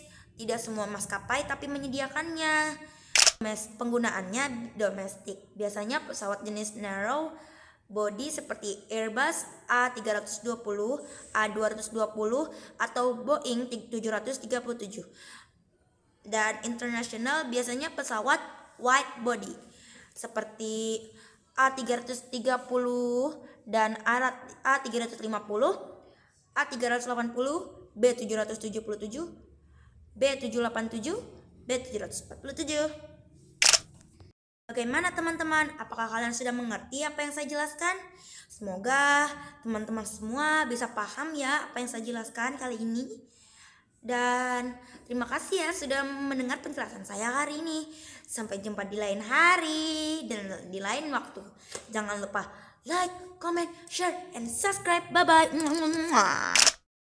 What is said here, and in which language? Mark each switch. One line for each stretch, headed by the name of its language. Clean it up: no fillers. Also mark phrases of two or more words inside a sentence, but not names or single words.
Indonesian: Tidak semua maskapai tapi menyediakannya. Penggunaannya domestik. Biasanya pesawat jenis
English: narrow body
Indonesian: seperti Airbus A320, A220 atau Boeing 737. Dan internasional biasanya pesawat
English: wide body
Indonesian: seperti A330 dan A350, A380, B777, B787, B747. Bagaimana teman-teman? Apakah kalian sudah mengerti apa yang saya jelaskan? Semoga teman-teman semua bisa paham ya apa yang saya jelaskan kali ini. Dan terima kasih ya sudah mendengar penjelasan saya hari ini. Sampai jumpa di lain hari dan di lain waktu. Jangan lupa
English: like, comment, share, and subscribe. Bye-bye.